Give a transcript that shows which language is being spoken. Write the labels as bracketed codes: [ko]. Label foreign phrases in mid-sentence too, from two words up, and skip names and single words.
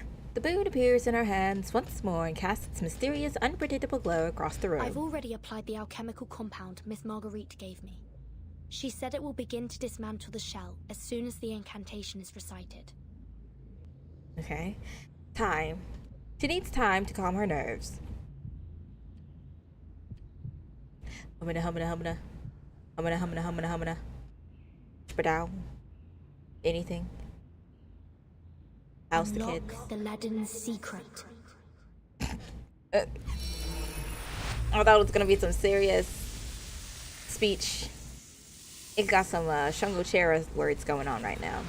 [en] The boon appears in our hands once more and casts its mysterious, unpredictable glow across the room. I've already applied the alchemical compound Miss Marguerite gave me. She said it will begin to dismantle the shell as soon as the incantation is recited. Okay. Time. She needs time to calm her nerves. Humana, humana, humana. Humana, humana, humana, humana. Spadow. Anything. House the kids. Unlock the leaden secret. I thought it was gonna be some serious speech. It got some Shungo Chera words going on right now.